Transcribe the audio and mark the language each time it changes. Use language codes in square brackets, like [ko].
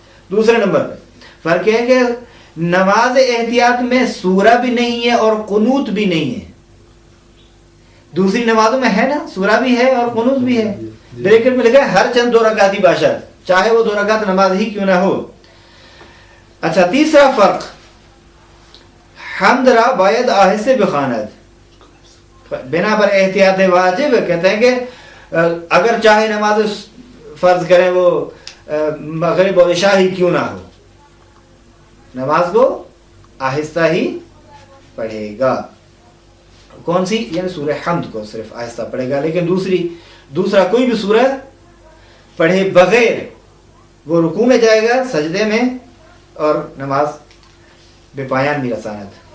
[ur] دوسرے نمبر پہ فرق ہے کہ نماز احتیاط میں سورہ بھی نہیں ہے اور قنوت بھی نہیں ہے. دوسری نمازوں میں ہے نا، سورہ بھی ہے اور قنوت بھی ہے. بریکٹ میں لکھا ہے [fa] ہر چند 2 رکعتی باشد، [ur] چاہے وہ 2 رکعت نماز ہی کیوں نہ ہو. اچھا، تیسرا فرق، [fa] حمد را باید آہستہ بخواند. [ur] بنا پر احتیاط واجب کہتے ہیں کہ اگر چاہے نماز فرض کریں وہ مغرب اور عشاء ہی کیوں نہ ہو، نماز کو آہستہ ہی پڑھے گا. کون سی؟ یعنی سورہ حمد کو صرف آہستہ پڑھے گا. لیکن دوسرا کوئی بھی سورہ پڑھے بغیر وہ رکوع میں جائے گا، سجدے میں، اور نماز بے پایان بھی رساند.